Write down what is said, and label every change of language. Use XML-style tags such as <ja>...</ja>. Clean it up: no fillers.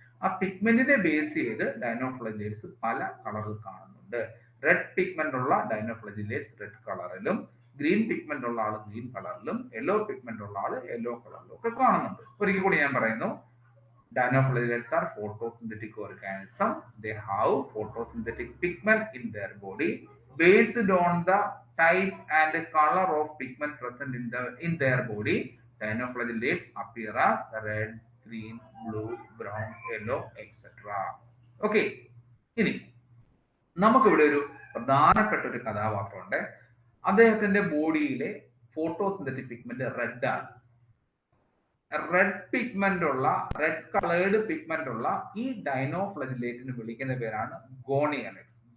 <ml>ആ പിഗ്മെന്റിനെ ബേസ് ചെയ്ത് ഡൈനോഫ്ലജലേറ്റ്സ് പല കളറിൽ കാണുന്നുണ്ട്. റെഡ് പിഗ്മെന്റ് ഉള്ള ഡൈനോഫ്ലജലേറ്റ്സ് റെഡ് കളറിലും, ഗ്രീൻ പിഗ്മെന്റ് ഉള്ള ആള് ഗ്രീൻ കളറിലും, യെല്ലോ പിഗ്മെന്റ് ഉള്ള ആള് യെല്ലോ കളറിലും ഒക്കെ കാണുന്നുണ്ട്. ഒരിക്കൽ കൂടി ഞാൻ പറയുന്നു,</ml> <en>dinoflagellates are photosynthetic organism. They have photosynthetic pigment in their body. Based on the type and color of pigment present in their body, dinoflagellates appear as red, green, blue, brown, yellow, etc. Okay.</en> <ml>ഇനി നമുക്കിവിടെ ഒരു പ്രധാനപ്പെട്ട ഒരു കഥാപാത്രമുണ്ട്. അദ്ദേഹത്തിന്റെ ബോഡിയിലെ photosynthetic pigment red ആണ്. Red pigment ഉള്ള, red coloured pigment ഉള്ള ഈ ഡൈനോഫ്ലജലേറ്റിന് വിളിക്കുന്ന പേരാണ് ഗോണിയലെക്സ്.</ml>